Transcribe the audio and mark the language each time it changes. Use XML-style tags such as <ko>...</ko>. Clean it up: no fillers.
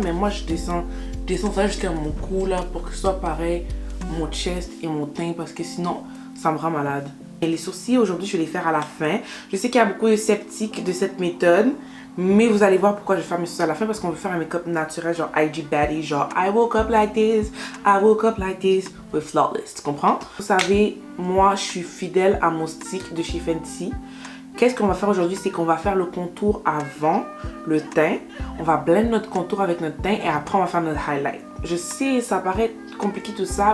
<fr>Mais moi, je descends ça jusqu'à mon cou là pour que ce soit pareil, mon chest et mon teint. Parce que sinon, ça me rend malade. Et les sourcils, aujourd'hui, je vais les faire à la fin. Je sais qu'il y a beaucoup de sceptiques de cette méthode. Mais vous allez voir pourquoi je vais faire mes sourcils à la fin. Parce qu'on veut faire un make-up naturel, genre IG Baddie.</fr> <en>Genre, I woke up like this with Flawless.</en> <fr>Tu comprends? Vous savez, moi, je suis fidèle à mon stick de chez Fenty. Qu'est-ce qu'on va faire aujourd'hui? C'est qu'on va faire le contour avant le teint. On va blend notre contour avec notre teint. Et après, on va faire notre highlight. Je sais, ça paraît compliqué tout ça.</fr>